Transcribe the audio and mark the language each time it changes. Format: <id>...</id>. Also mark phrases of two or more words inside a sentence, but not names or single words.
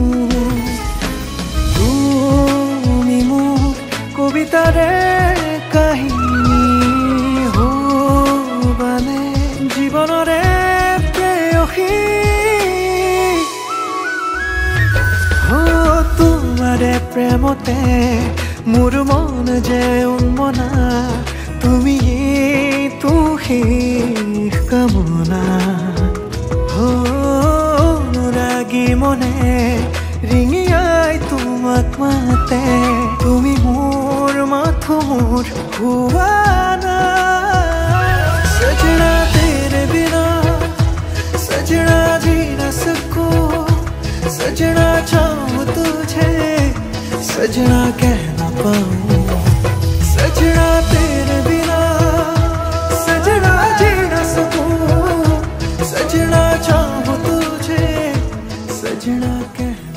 <as>তুমি মোক কবিতাৰে কাহিনী জীবনৰে প্ৰেয়সী তোমাৰে প্ৰেমতে মোৰ মন যে উন্মনা তুমি তো শেষ কামনা অনুৰাগী মনে ৰিঙিয়াই তোমাক মাতে তুমি মোৰ মাথো মোৰ হুৱা না</as> <hi>सजना तेरे बिना सजना जी न सकूं सजना चाहूं तुझे सजना कह न पाऊं सजना तेरे बिना सजना जी न सकूं सजना चाहूं तुझे सजना कह</hi>